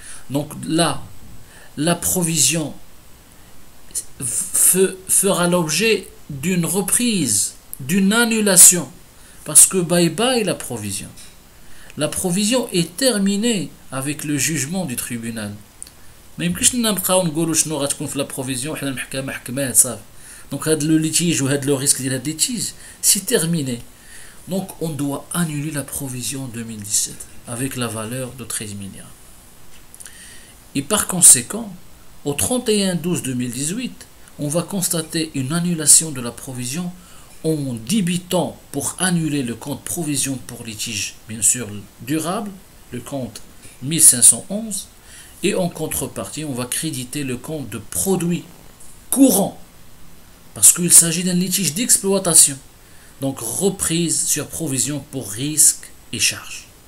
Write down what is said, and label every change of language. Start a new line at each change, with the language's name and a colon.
French: Donc là, la provision fera l'objet d'une reprise, d'une annulation. Parce que bye bye la provision. La provision est terminée avec le jugement du tribunal.
Arabic: ما يمكنش لنا نبقاو نقولوا شنو غتكون في لا بروفيزيون حنا المحكمه حكمات صافي دونك هاد لو ليتيج وهاد لو ريسك ديال هاد ليتيج سي تيرميني دونك
French: on doit annuler la provision 2017 avec la valeur de 13 000 dirhams. Et par conséquent, au 31/12/2018, on va constater une annulation de la provision en débitant pour annuler le compte provision pour litige, bien sûr durable, le compte 1511, et en contrepartie, on va créditer le compte de produit courant, parce qu'il s'agit d'un litige d'exploitation, donc reprise sur provision pour risques et charges.